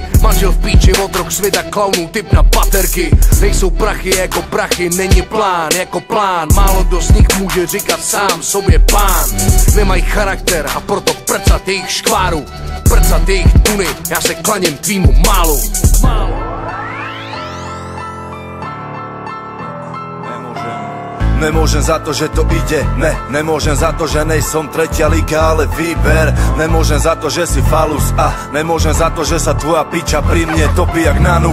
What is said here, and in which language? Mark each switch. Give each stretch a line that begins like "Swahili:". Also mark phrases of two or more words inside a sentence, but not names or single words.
Czech: Manžel v píči, otrok světa klaunů, typ na baterky. Nejsou prachy jako prachy, není plán jako plán. Málo kdo z nich může říkat sám sobě pán. Nemají charakter a proto prcat jejich škváru, prcat jejich tuny, já se klaním tvýmu málu.
Slovak: Nemôžem za to, že to ide, nemôžem za to, že nejsom tretia liga, ale výber. Nemôžem za to, že si falus a nemôžem za to, že sa tvoja piča pri mne topí jak nanuk.